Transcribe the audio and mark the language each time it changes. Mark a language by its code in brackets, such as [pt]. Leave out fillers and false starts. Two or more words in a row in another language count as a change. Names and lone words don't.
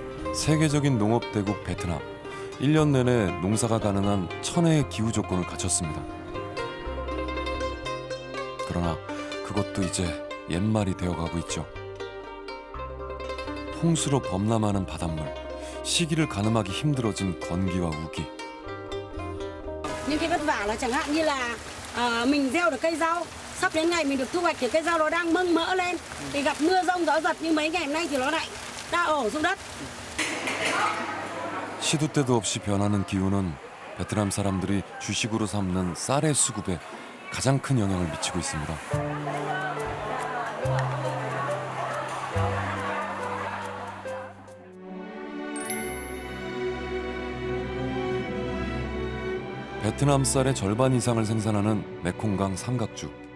[ko] 세계적인 농업 대국 베트남. 1년 내내 농사가 가능한 천혜의 기후 조건을 갖췄습니다. 그러나 그것도 이제 옛말이 되어가고 있죠. 홍수로 범람하는 바닷물, 시기를 가늠하기 힘들어진 건기와 우기. [vi] Những cái vất vả là chẳng hạn như là mình gieo được cây rau, sắp đến ngày mình được thu hoạch thì cây rau nó đang mâng mỡ lên, thì gặp mưa rông gió giật như mấy ngày hôm nay thì nó lại đã ổ xuống đất. [ko] 시도 때도 없이 변하는 기후는 베트남 사람들이 주식으로 삼는 쌀의 수급에 가장 큰 영향을 미치고 있습니다. 베트남 쌀의 절반 이상을 생산하는 메콩강 삼각주.